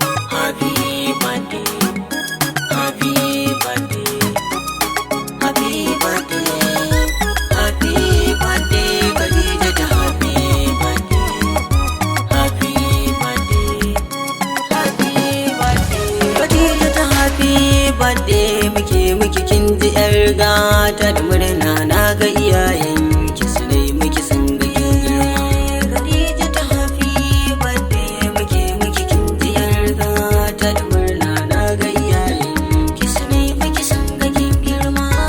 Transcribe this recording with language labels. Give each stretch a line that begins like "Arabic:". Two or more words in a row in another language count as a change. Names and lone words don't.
English: Happy birthday. Happy birthday. Happy birthday. Happy birthday, Khadija ta happy birthday. Happy birthday. Happy birthday. Khadija ta happy birthday.
Hausa: Muke, muke kin ji yar gata da murna na ga iyayenki su dai muke sun ga kin girma. Khadija ta
English: happy birthday.
Hausa: Muke, muke kin ji yar gata da murna na ga iyayenki su dai muke sun ga kin girma.